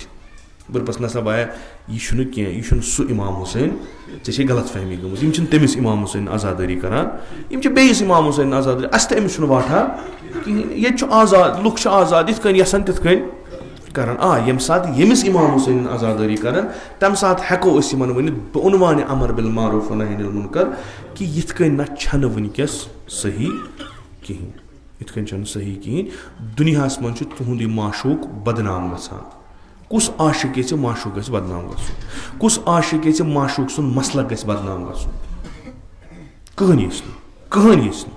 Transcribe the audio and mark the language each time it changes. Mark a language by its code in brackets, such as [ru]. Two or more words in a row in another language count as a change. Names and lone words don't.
[ks] بہٕ دَپَس نسا بایا یہِ چھُنہٕ کینٛہہ، یہِ چھُنہٕ سُہ اِمام حُسین، ژےٚ چھے غلط فہمی گٔمٕژ. یِم چھِنہٕ تٔمِس اِمام حُسین عزادٲری کران، یِم چھِ بیٚیِس اِمام حُسین عزادٲری. اَسہِ تہٕ أمِس چھُنہٕ واٹھا کِہینۍ. ییٚتہِ چھُ آزاد، لُکھ چھِ آزاد یِتھ کٔنۍ یَژھان تِتھ کٔنۍ کران. ییٚمہِ ساتہٕ ییٚمِس اِمام حُسین عزادٲری کران تَمہِ ساتہٕ ہٮ۪کو أسۍ یِمن ؤنِتھ بہٕ عُنوانِ [ar] امر بالمعروف ونہی عن المنکر [ks] کہِ یِتھ کٔنۍ نہ چھنہٕ وٕنکیٚس صحیح کِہینۍ. یِتھ کٔنۍ چھنہٕ صحیح کِہینۍ. دُنیاہَس منٛز چھُ تُہُنٛد یہِ معشوٗق بدنام گژھان. کُس عاشق یژھِ معشوٗق گژھِ بدنام گژھُن؟ کُس عاشق یژھِ معشوٗق سُنٛد مسلک گژھِ بدنام گژھُن؟ کٕہٕنۍ یژھِ نہٕ، کٕہٕنۍ یژھِ نہٕ.